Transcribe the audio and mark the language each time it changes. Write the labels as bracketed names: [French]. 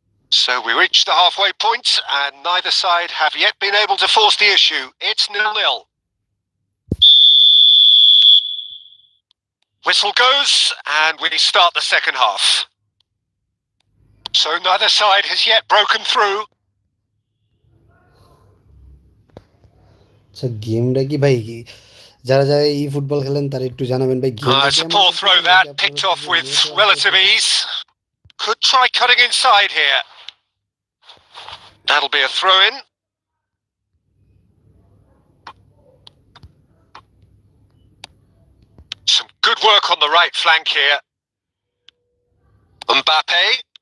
[English] So we reached the halfway point and neither side have yet been able to force the issue. It's 0-0. Whistle goes and we start the second half. So neither side has yet broken through. [Bangla] আচ্ছা গেমটা কি ভাই যারা যারা ই football খেলেন তারা একটু জানাবেন ভাই গেমটা [English] It's a poor throw that, picked off with relative ease. Could try cutting inside here. That'll be a throw-in. Some good work on the right flank here. Mbappe.